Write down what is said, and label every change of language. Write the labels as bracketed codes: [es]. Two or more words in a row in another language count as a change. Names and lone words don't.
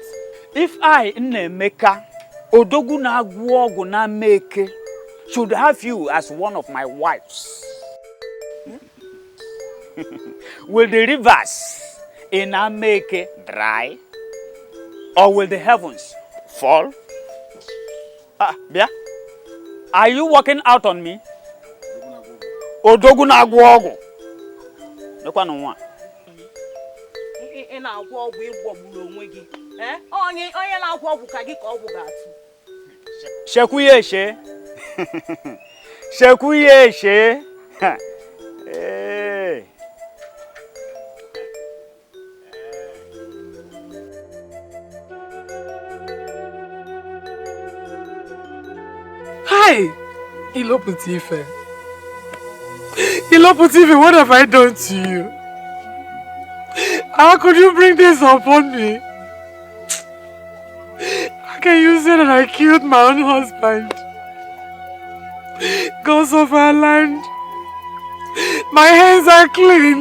[en] If I, [ig] Nemeka, Odogu na Agwogu na Meke, [en] should have you as one of my wives, will the rivers in Ameke dry? Or will the heavens fall? Bia, are you walking out on me? [ig] Odogu na Agwogu. Nekwa [en] no one. [ig] Na agwo ogwu igbogburu onwe gi. Onye na agwo ogwu ka gi ka ogwu ga-atu. Shekuyeshe. Shekuyeshe. Eh. [en] Hi, Iloputife. Iloputife, what have I done to you? How could you bring this upon me? How can you say that I killed my own husband? Gods of our land, my hands are clean.